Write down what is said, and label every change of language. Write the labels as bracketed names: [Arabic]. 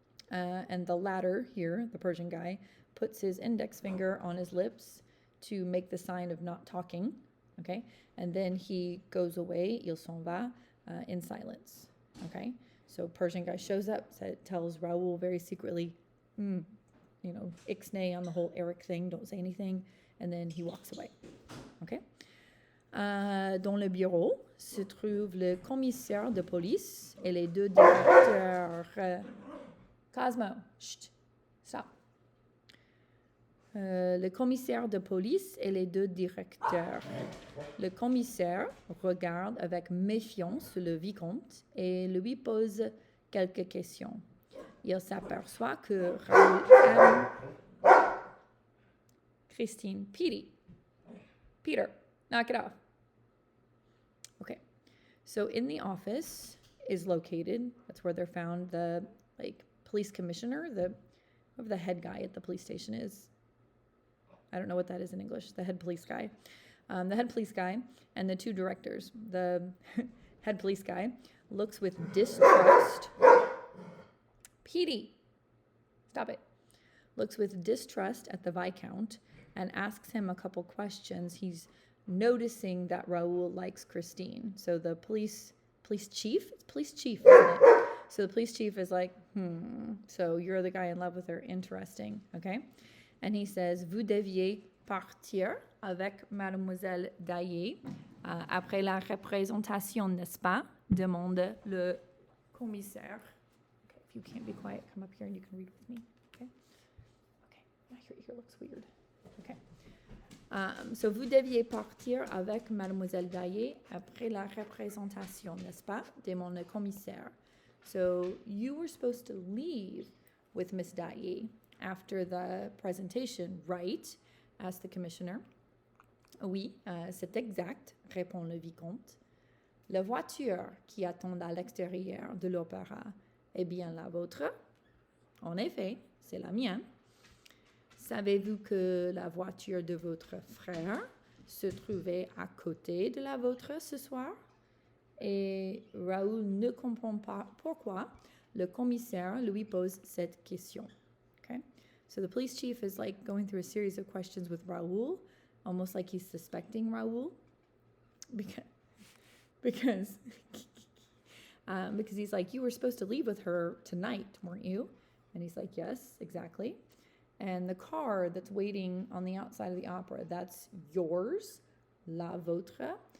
[English] And the latter here, the Persian guy, puts his index finger on his lips to make the sign of not talking. Okay, and then he goes away, [French] il s'en va, [English] in silence. Okay, so Persian guy shows up, tells Raoul very secretly, ixnay on the whole Eric thing, don't say anything, and then he walks away. Okay. [French] Dans le bureau se trouve le commissaire de police et les deux directeurs. Cosmo, chut, stop. Le commissaire de police et les deux directeurs. Le commissaire regarde avec méfiance le vicomte et lui pose quelques questions. Il s'aperçoit que Raoul aime Christine. [English] Peter, knock it off. Okay, so in the office is located, that's where they're found, the police commissioner, whoever the head guy at the police station is. I don't know what that is in English, the head police guy. The head police guy and the two directors. The head police guy looks with distrust. Petey, stop it. Looks with distrust at the Viscount and asks him a couple questions. He's noticing that Raoul likes Christine. So the police chief, it's police chief, isn't it? So the police chief is like, so you're the guy in love with her, interesting, okay? And he says, [French] vous deviez partir avec Mademoiselle Daillé après la représentation, n'est-ce pas? Demande le commissaire. [English] Okay, if you can't be quiet, come up here and you can read with me, okay? Okay, now your ear looks weird, okay? [French] So vous deviez partir avec Mademoiselle Daillé après la représentation, n'est-ce pas? Demande le commissaire. [English] So you were supposed to leave with Miss Daillé after the presentation, right? Asked the commissioner. [French] Oui, c'est exact, répond le vicomte. La voiture qui attend à l'extérieur de l'opéra est bien la vôtre? En effet, c'est la mienne. Savez-vous que la voiture de votre frère se trouvait à côté de la vôtre ce soir? Et Raoul ne comprend pas pourquoi le commissaire lui pose cette question. [English] Okay? So the police chief is like going through a series of questions with Raoul, almost like he's suspecting Raoul, because he's like, you were supposed to leave with her tonight, weren't you? And he's like, yes, exactly. And the car that's waiting on the outside of the opera, that's yours, [French] la vôtre.